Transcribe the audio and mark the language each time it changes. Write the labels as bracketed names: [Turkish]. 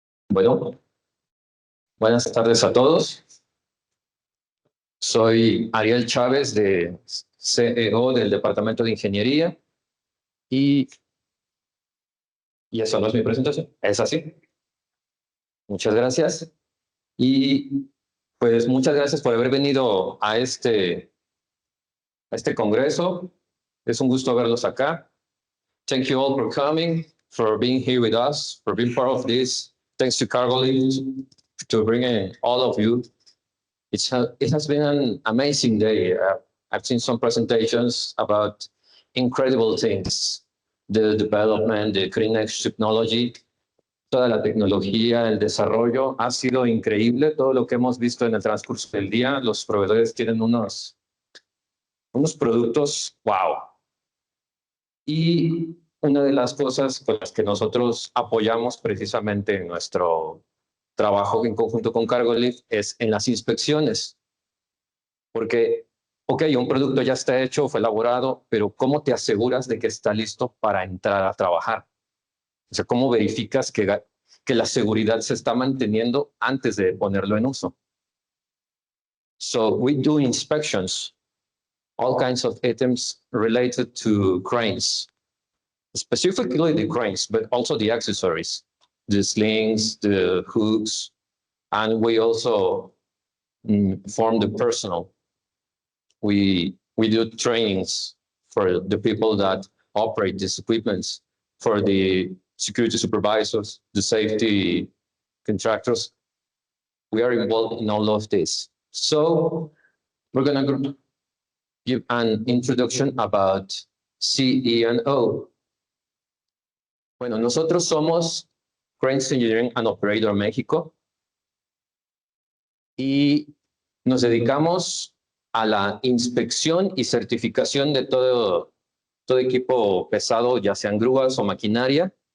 [Spanish] Bueno, buenas tardes a todos. Soy Ariel Chávez, de CEO del Departamento de Ingeniería, y eso no es mi presentación, es así. Muchas gracias. Y pues muchas gracias por haber venido a este congreso. Es un gusto verlos acá. [English] Thank you all for coming, for being here with us, for being part of this. Thanks to Cargolift to bring in all of you. It has been an amazing day. I've seen some presentations about incredible things, the development, the cutting edge technology, [Spanish] toda la tecnología, el desarrollo. Ha sido increíble todo lo que hemos visto en el transcurso del día. Los proveedores tienen unos productos, wow. Y una de las cosas con las que nosotros apoyamos precisamente en nuestro trabajo en conjunto con Cargolift es en las inspecciones. Porque, ok, un producto ya está hecho, fue elaborado, pero ¿cómo te aseguras de que está listo para entrar a trabajar? O sea, ¿cómo verificas que la seguridad se está manteniendo antes de ponerlo en uso? [English] So we do inspections, all kinds of items related to cranes, specifically the cranes, but also the accessories, the slings, the hooks, and we also form the personnel. We do trainings for the people that operate these equipments, for the security supervisors, the safety contractors. We are involved in all of this. So we're going to give an introduction about CE&O. [Spanish] Bueno, nosotros somos Cranes Engineering and Operator México y nos dedicamos a la inspección y certificación de todo equipo pesado, ya sean grúas o maquinaria.